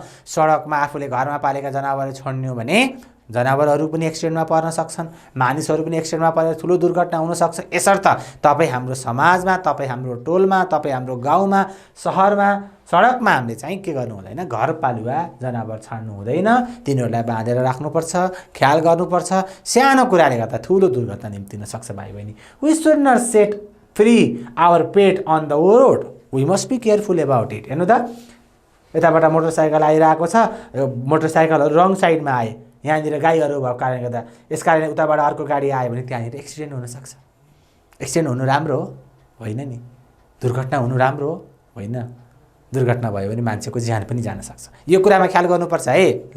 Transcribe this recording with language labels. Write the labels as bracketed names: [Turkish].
[Nepali] सडकमा आफूले घरमा पालेका जनावर छोड्नु भने जनावरहरू पनि एक्सिडेन्टमा पर्न सक्छन्, मानिसहरू पनि एक्सिडेन्टमा परेर ठुलो दुर्घटना हुनसक्छ। यसर्थ तपाईँ हाम्रो समाजमा, तपाईँ हाम्रो टोलमा, तपाईँ हाम्रो गाउँमा, सहरमा, सडकमा हामीले चाहिँ के गर्नु हुँदैन? घरपालुवा जनावर छाड्नु हुँदैन। तिनीहरूलाई बाँधेर राख्नुपर्छ, ख्याल गर्नुपर्छ। सानो कुराले गर्दा ठुलो दुर्घटना निम्तिन सक्छ भाइ बहिनी। [English] We should not set free our pet on the road, we must be careful about it. [Nepali] हेर्नु त, यताबाट मोटरसाइकल आइरहेको छ, मोटरसाइकलहरू रङ साइडमा आए, यहाँनिर गाईहरू भएको कारणले गर्दा यस कारणले उताबाट अर्को गाडी आयो भने त्यहाँनिर एक्सिडेन्ट हुनसक्छ। एक्सिडेन्ट हुनु राम्रो हो? होइन नि। दुर्घटना हुनु राम्रो हो? होइन। दुर्घटना भयो भने मान्छेको ज्यान पनि जान सक्छ। यो कुरामा ख्याल गर्नुपर्छ है।